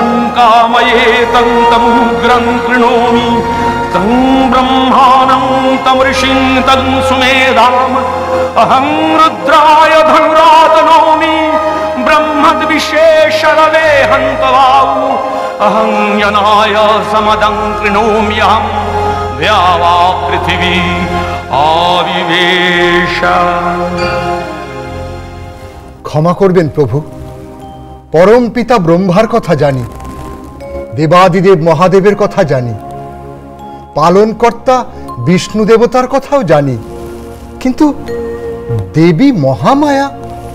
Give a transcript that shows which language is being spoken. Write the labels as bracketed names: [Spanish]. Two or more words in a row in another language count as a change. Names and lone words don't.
[Sanskrit] कामयेतं तमुग्रं कृणोमि तं ब्रह्माणं तं ऋषिं तं सुमेधाम् अहं रुद्राय धनुरातनोमि ब्रह्मद्विशेषरवे हन्तवाऊ अहं यनाय समदं कृणोम्यहं द्यावा पृथिवी आविवेश। [Bangla] ক্ষমা করবেন প্রভু, পরম পিতা ব্রহ্মার কথা জানি, দেবাদিদেব মহাদেবের কথা জানি, পালনকর্তা বিষ্ণু দেবতার কথাও জানি, কিন্তু দেবী মহামায়া